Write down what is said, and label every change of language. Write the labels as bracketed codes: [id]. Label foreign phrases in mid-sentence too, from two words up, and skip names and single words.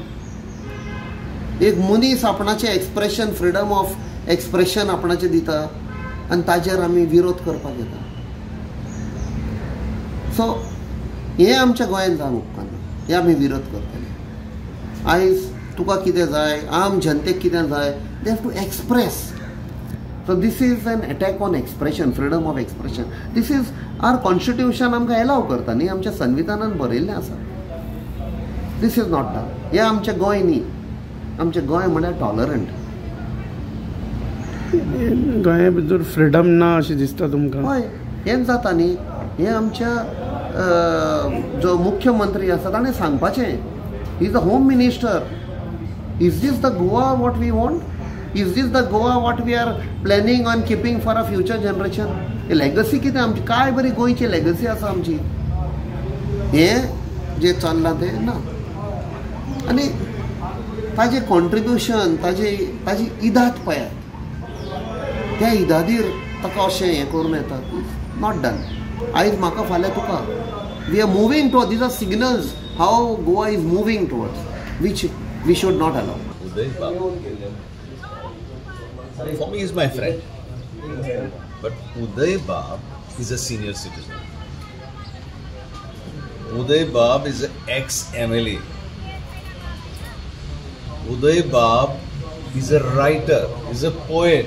[kok] एक मनीस आपणाचें [en] expression freedom of expression [kok] आपणाचें दिता आनी ताजेर आमी विरोध करपाक येता. सो हें आमच्या गोंयांत जावंक उपकारना. हे आमी विरोध करतले. आयज तुका कितें जाय, आम जनतेक कितें जाय, [en] they have to express. So this is an attack on expression, freedom of expression. This is our constitution [kok] आमकां allow करता न्ही, आमच्या संविधानान बरयल्लें आसा. [en] This is not done. [kok] हें आमचें गोंय न्ही. आमचें गोंय म्हळ्यार टॉलरंट. गोंया भितर फ्रिडम ना अशें दिसता तुमकां? हय हें जाता न्ही. हें आमच्या जो मुख्यमंत्री आसा ताणें सांगपाचें. [en] He is the home minister. Is this the Goa what we want? Is this the Goa what we are planning on keeping for a future generation? [kok] हे लेगसी कितें आमची? काय बरी गोंयची लेगसी आसा आमची. हें जें चल्लां तें ना. आनी ताजें कॉन्ट्रिब्युशन ताजी इदाद पळयात. त्या इदादीर ताका अशें हें करून येता. [en] Not done. [kok] आयज म्हाका फाल्यां तुका [en] we are moving towards. These are signals how Goa is moving towards which we should not allow. For me, he's my friend. But Uday Bab is a senior citizen. Uday Bab is an ex-MLA. Uday Bab is a writer, is a poet.